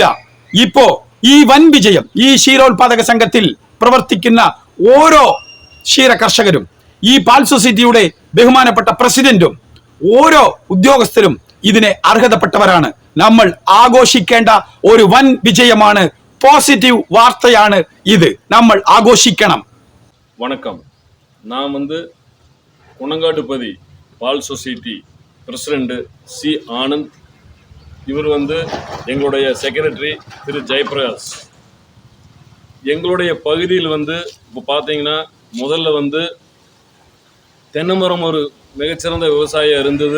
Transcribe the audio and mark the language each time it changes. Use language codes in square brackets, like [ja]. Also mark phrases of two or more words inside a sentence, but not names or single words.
[ml] ഇപ്പോ ഈ വൻ വിജയം ഈ ക്ഷീരോത്പാദക സംഘത്തിൽ പ്രവർത്തിക്കുന്ന ഓരോ ക്ഷീര കർഷകരും, ഈ പാൽ സൊസൈറ്റിയുടെ ബഹുമാനപ്പെട്ട പ്രസിഡന്റും ഓരോ ഉദ്യോഗസ്ഥരും ഇതിനെ അർഹതപ്പെട്ടവരാണ്. നമ്മൾ ആഘോഷിക്കേണ്ട ഒരു വൻ വിജയമാണ്. പോസിറ്റീവ് വാർത്തയാണ് ഇത്. നമ്മൾ ആഘോഷിക്കണം. [ta] வணக்கம். நான் குணங்காட்டுப்பதி பால் [en] society president [ta] சி ஆனந்த். இவர் எங்களுடைய செக்ரட்டரி திரு ஜெயபிரகாஷ். எங்களுடைய பகுதியில் வந்து இப்போ பார்த்தீங்கன்னா முதல்ல வந்து தென்னை மரம் ஒரு மிகச்சிறந்த விவசாயம் இருந்தது.